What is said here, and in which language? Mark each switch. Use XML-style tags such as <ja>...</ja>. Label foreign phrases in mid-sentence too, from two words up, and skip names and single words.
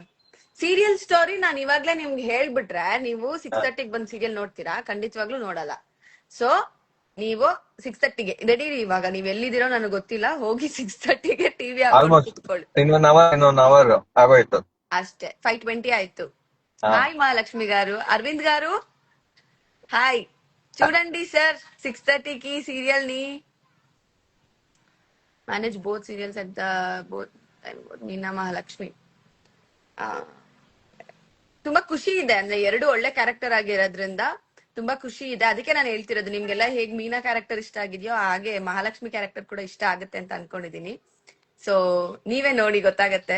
<kn>ಸೀರಿಯಲ್ ಸ್ಟೋರಿ ನಾನು ಇವಾಗ್ಲೇ ನಿಮ್ಗೆ ಹೇಳ್ಬಿಟ್ರೆ ನೀವು 6:30 ಬಂದ್ ಸೀರಿಯಲ್ ನೋಡ್ತೀರಾ? ಖಂಡಿತವಾಗ್ಲೂ ನೋಡಲ್ಲ. ಸೊ ನೀವು 6:30 ರೆಡಿ. ಇವಾಗ ನೀವ್ ಎಲ್ಲಿದ್ದೀರೋ ನನಗೆ ಗೊತ್ತಿಲ್ಲ, ಹೋಗಿ 6:30 ಟಿವಿ ಹಾಕೊಂಡು ಆಲ್ಮೋಸ್ಟ್ ಕುತ್ಕೊಳ್ಳಿ ಇನ್ನೊಂದ್ ಅವರ್ ಆಗೋಯ್ತು ಅಷ್ಟೇ. 5:20 ಆಯ್ತು. ಹಾ.</kn> <te>హాయ్ మహాలక్ష్మి గారు. అరవింద్ గారు హాయ్. చూడండి సార్ 6:30కి సీరియల్ ని</te> <en>manage both serials at the both</en> <te>మీನಾ ಮಹಾಲಕ್ಷ್ಮಿ.</te> <kn>ತುಂಬಾ ಖುಷಿ ಇದೆ, ಅಂದ್ರೆ ಎರಡು ಒಳ್ಳೆ ಕ್ಯಾರೆಕ್ಟರ್ ಆಗಿರೋದ್ರಿಂದ ತುಂಬಾ ಖುಷಿ ಇದೆ. ಅದಕ್ಕೆ ನಾನು ಹೇಳ್ತಿರೋದು, ನಿಮ್ಗೆಲ್ಲ ಹೇಗ್ ಮೀನಾ ಕ್ಯಾರೆಕ್ಟರ್ ಇಷ್ಟ ಆಗಿದೆಯೋ ಹಾಗೆ ಮಹಾಲಕ್ಷ್ಮಿ ಕ್ಯಾರೆಕ್ಟರ್ ಕೂಡ ಇಷ್ಟ ಆಗುತ್ತೆ ಅಂತ ಅನ್ಕೊಂಡಿದೀನಿ. ಸೊ ನೀವೇ ನೋಡಿ ಗೊತ್ತಾಗತ್ತೆ.</kn>